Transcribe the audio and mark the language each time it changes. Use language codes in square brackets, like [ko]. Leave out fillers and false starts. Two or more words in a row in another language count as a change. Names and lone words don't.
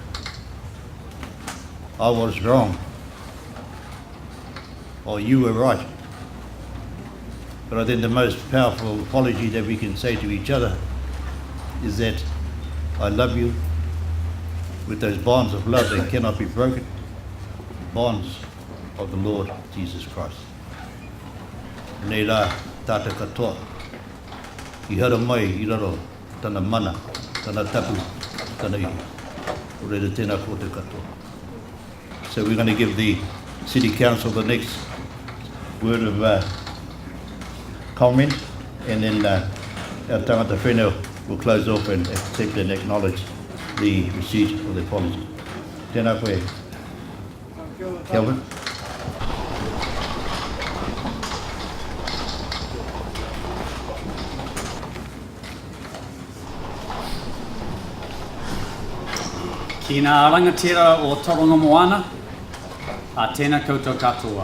[en] I was wrong. Or you were right. But I think the most powerful apology that we can say to each other is that I love you with those bonds of love that cannot be broken, bonds of the Lord Jesus Christ. [mi] Nei rā, tātou katoa, I hara mai I raro tana mana, tana tapu, tana ihi. O reira tēnā kōtou katoa. [en] So we're going to give the City Council the next word of comment, and then our [mi] tangata whenua [en] will close off and accept and acknowledge the receipt of the apology. [mi] Tēnā koe. Kelvin? Ki ngā rangatira o Tauranga Moana, a tēnā koutou katoa.